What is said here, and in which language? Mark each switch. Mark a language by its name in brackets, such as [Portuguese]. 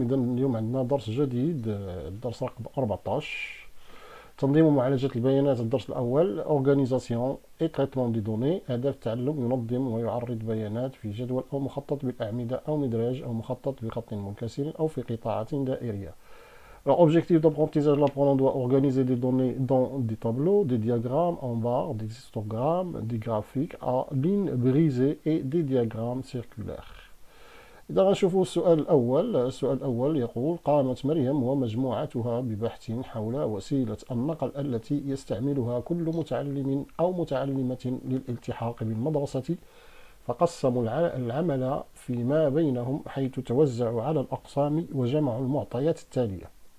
[Arabic] إذا اليوم عندنا درس جديد، الدرس رقم 14، تنظيم ومعالجة البيانات. الدرس الأول [French] Organisation et traitement des données. [Arabic] هدف التعلم ينظم ويعرض بيانات في جدول أو مخطط بالأعمدة أو مدراج أو مخطط بخط منكسر أو في قطاعات دائرية. [French] Alors, objectif d'apprentissage, l'apprenant doit organiser des données dans des tableaux, des diagrammes en barres, des histogrammes, des graphiques à lignes brisées et des diagrammes circulaires. [Arabic] إذا غنشوفوا السؤال الأول يقول: قامت مريم ومجموعتها ببحث حول وسيلة النقل التي يستعملها كل متعلم أو متعلمة للالتحاق بالمدرسة، فقسموا العمل فيما بينهم حيث توزعوا على الأقسام وجمعوا المعطيات التالية: